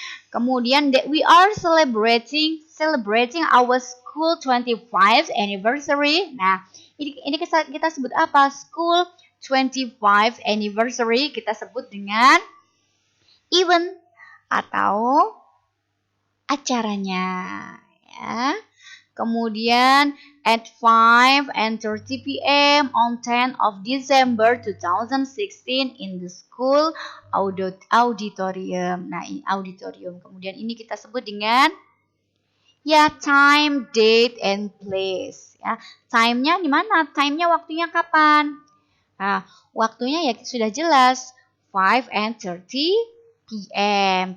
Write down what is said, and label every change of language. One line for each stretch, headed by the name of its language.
Indonesian: Kemudian
English: that we are celebrating our school 25th anniversary.
Indonesian: Nah, ini kita sebut apa?
English: School 25th anniversary
Indonesian: kita sebut dengan event atau acaranya, ya. Kemudian
English: at 5:30 p.m. on 10th of December 2016 in the school auditorium.
Indonesian: Nah, ini auditorium. Kemudian ini kita sebut dengan ya
English: time, date, and place.
Indonesian: Ya, time-nya di mana? Time-nya waktunya kapan? Nah, waktunya ya sudah jelas 5:30 p.m.